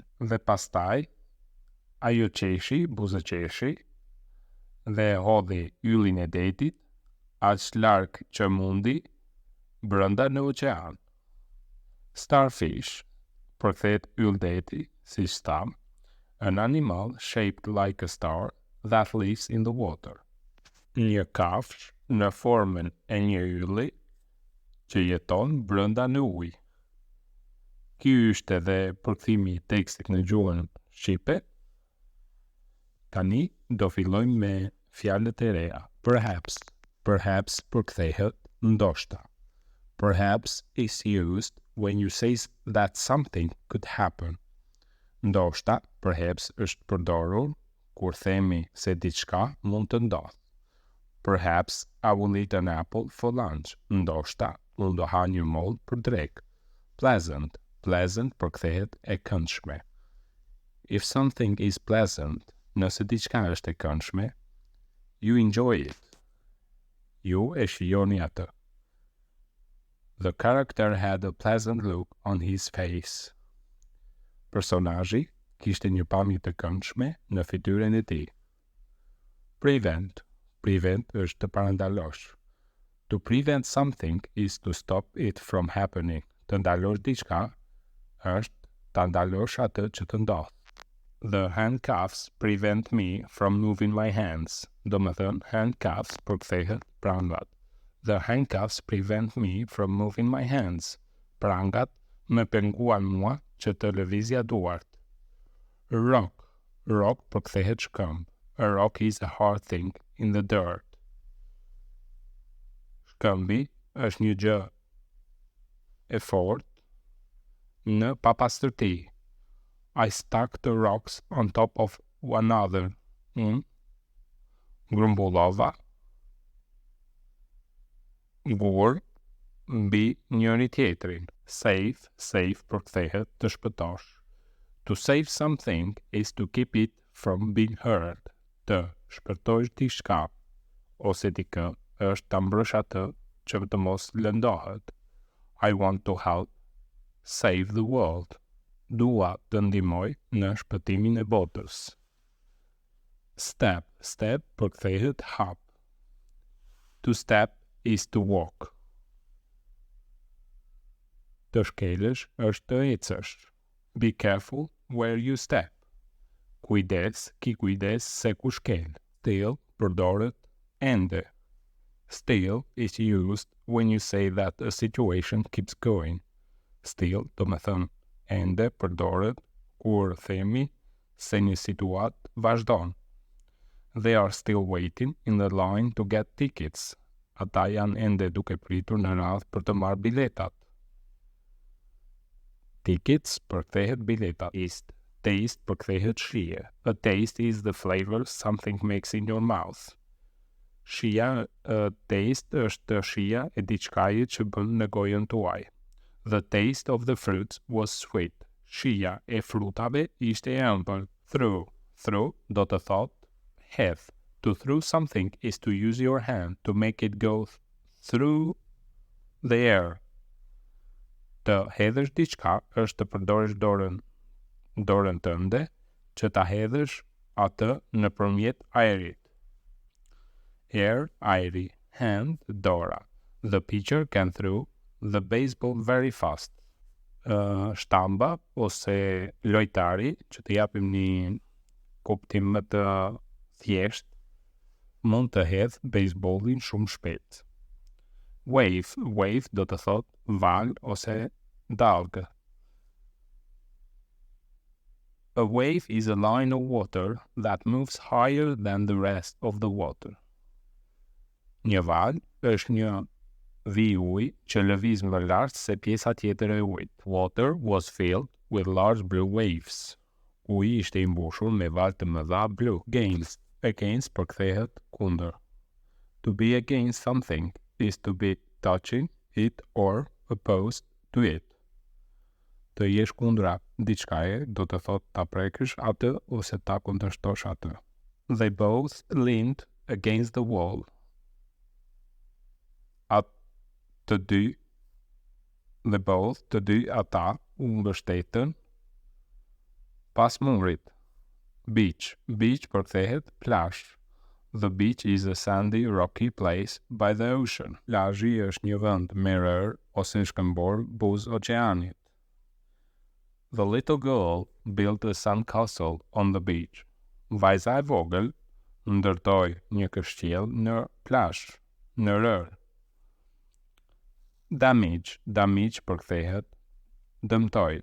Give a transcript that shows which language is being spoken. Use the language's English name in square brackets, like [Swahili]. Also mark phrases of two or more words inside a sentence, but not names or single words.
[Albanian] Dhe pastaj, ajo qeshi, buzë qeshi, dhe hodhi yllin e detit, aq larg që mundi, brënda në oqean. [English] Starfish, [Albanian] përkthehet yll deti, si stam, [English] an animal shaped like a star that lives in the water. [Albanian] Një kafsh në formën e një ylli që jeton brënda në ujë. Ky është edhe përkthimi i tekstit në gjuhën shqipe. Tani do fillojmë me fjalët e reja. Perhaps. Perhaps përkthehet ndoshta. [English] Perhaps is used when you say that something could happen. [Albanian] Ndoshta, perhaps është përdorur kur themi se diçka mund të ndodhë. [English] Perhaps I will eat an apple for lunch. [Albanian] Ndoshta, unë do ha një moll për drekë. Pleasant. Pleasant përkthehet e këndshme. [English] If something is pleasant, [Albanian] nëse diçka është e këndshme, [English] you enjoy it. [Albanian] Ju e shijoni atë. [English] The character had a pleasant look on his face. [Albanian] Personazhi kishte një pamje të këndshme në fytyrën e tij. Prevent. Prevent është të parandalosh. [English] To prevent something is to stop it from happening. [Albanian] Të ndalosh diçka është të ndalosh atë që të ndodh. [English] The handcuffs prevent me from moving my hands. [Albanian] Do më thënë, handcuffs përkthehet prangat. [English] The handcuffs prevent me from moving my hands. [Albanian] Prangat më penguan mua që të lëvizja duart. [English] Rock. [Albanian] Rock përkthehet shkëmb. [English] A rock is a hard thing in the dirt. [Albanian] Shkëmbi është një gjë e fortë në papastërti. [English] I stuck the rocks on top of one another. [Albanian] Grumbullova gur mbi njëri tjetrin. [English] Save. [Albanian] Save përkthehet të shpëtosh. [English] To save something is to keep it from being hurt. [Albanian] Të shpëtosh diçka ose dikë është ta mbrësh atë që të mos lëndohet. [English] I want to help save the world. [Albanian] Dua të ndihmoj në shpëtimin e botës. Step. Step përkthehet hap. [English] To step is to walk. [Albanian] Të shkelësh është të ecësh. [English] Be careful where you step. [Albanian] Kujdes, ki kujdes se ku shkel. Still përdoret ende. [English] Still is used when you say that a situation keeps going. Still, [Albanian] do me thënë, ende përdoret kur themi se një situatë vazhdon. [English] They are still waiting in the line to get tickets. [Albanian] Ata janë ende duke pritur në radhë për të marrë biletat. Tickets përkthehet biletat. Taste përkthehet shije. [English] A taste is the flavor something makes in your mouth. [Albanian] Shija, taste është shija e diçkaje që bën në gojën tuaj. [English] The taste of the fruits was sweet. [Albanian] Shija e frutave ishte e ëmbël. Through. Through do të thot hedh. [English] To throw something is to use your hand to make it go through the air. [Albanian] Të hedhësh diçka është të përdorësh dorën tënde që ta hedhësh atë nëpërmjet ajrit. Air, ajri. Hand, dora. [English] The pitcher can throw the baseball very fast. [Albanian] Shtamba ose lojtari, që të japim një kuptim më të thjeshtë, mund të hedh baseballin shumë shpejt. [English] Wave. [Albanian] Wave do të thot val ose dalgë. [English] A wave is a line of water that moves higher than the rest of the water. [Albanian] Një val është një vi ujë që lëviz më lart se pjesa tjetër e ujit. [English] Water was filled with large blue waves. [Albanian] Uji ishte i mbushur me val të mëdha blu. Against. Against përkthehet kundër. [English] To be against something is to be touching it or opposed to it. [Albanian] Të jesh kundra diçkaje do të thot ta prekësh atë ose ta kundërshtosh atë. [English] They both leaned against the wall. [Albanian] Të dy ata u mbështetën pas murit. Beach përkthehet plazh. [English] The beach is a sandy, rocky place by the ocean. [Albanian] Plazhi është një vend merrër ose shkëmbor buz oqeanit. [English] The little girl built a sandcastle on the beach. [Albanian] Vajza e vogël ndërtoi një kështjell në plazh, në rër. Damage përkthehet dëmtoj.